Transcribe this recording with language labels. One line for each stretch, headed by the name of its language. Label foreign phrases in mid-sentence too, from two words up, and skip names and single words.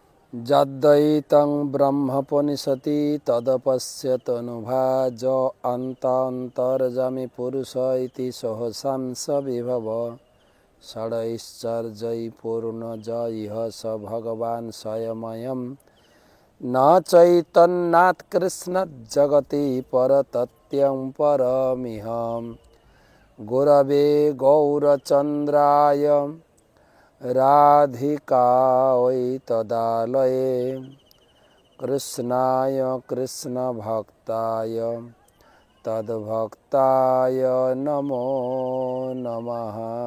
Sanskrit: যদ্বৈतं ব্রহ্মোপনিষতি তদপশ্যতনুভা য অন্তর্যামী পুরুষ ইতি সহসাংস বিভব ষড়ৈশ্চর্যৈ পূর্ণ য ইহ স ভগবান স্বয়ময়ম ন চৈতন্যাৎ কৃষ্ণাৎ জগতি পরতত্যং পরমিহম গুরবে গৌরচন্দ্রায় রাধিকায় তদালয়ে কৃষ্ণায় কৃষ্ণভক্তায় তদ্ভক্তায় নমো নমঃ।